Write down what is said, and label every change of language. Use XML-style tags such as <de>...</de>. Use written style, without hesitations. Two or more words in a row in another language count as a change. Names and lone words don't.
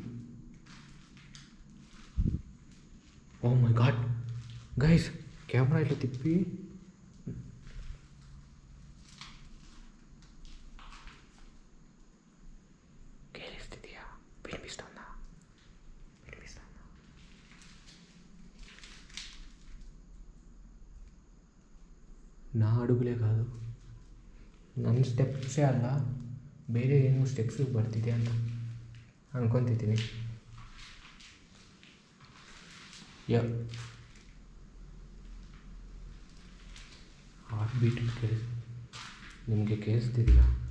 <en>oh my god guys,</en> <te>కెమెరా ఇట్లా తిప్పి వినిపిస్తుందా?</te> <kn>నా ಅಡುಗಲೇ ಕಾದು ನನ್ನ ಸ್ಟೆಪ್ಸೇ ಅಲ್ಲ, ಬೇರೆ ಏನೋ ಸ್ಟೆಪ್ಸ್ ಬರ್ತಿದೆ ಅಂತ ಅನ್ಕೊತಿದ್ದೀನಿ.</kn> <en>heart beat</en> <kn>ನಿಮಗೆ ಕೇಳಿಸ್ತಿದೆಯಾ?</kn>